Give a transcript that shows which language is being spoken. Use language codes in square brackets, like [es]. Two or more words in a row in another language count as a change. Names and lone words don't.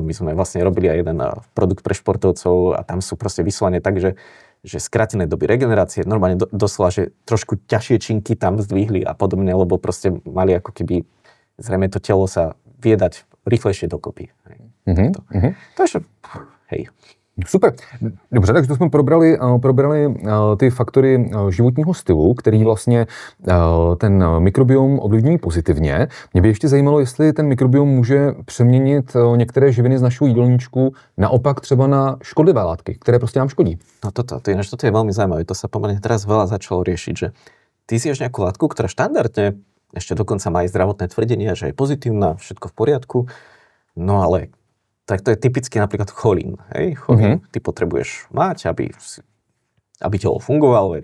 [sk] My sme vlastne robili aj jeden produkt pre športovcov a tam sú proste vyslovene tak, že skrátené doby regenerácie, normálne doslova, že trošku ťažšie činky tam zdvihli a podobne, lebo proste mali ako keby zrejme to telo sa viedať rýchlejšie dokopy. Takže, hej. Super. [cs] Dobře, takže to jsme probrali ty faktory životního stylu, který vlastně ten mikrobiom ovlivňují pozitivně. Mě by ještě zajímalo, jestli ten mikrobiom může přeměnit některé živiny z našeho jídelníčku naopak třeba na škodlivé látky, které prostě nám škodí. [sk] No toto je veľmi zaujímavé. To sa pomerne teraz veľa začalo riešiť, že ty zješ nejakú látku, ktorá štandardne ešte dokonca má aj zdravotné tvrdenie, že je pozitívna, všetko v poriadku. No ale tak to je typicky napríklad cholín. Hej? Cholín ty potrebuješ mať, aby telo fungovalo.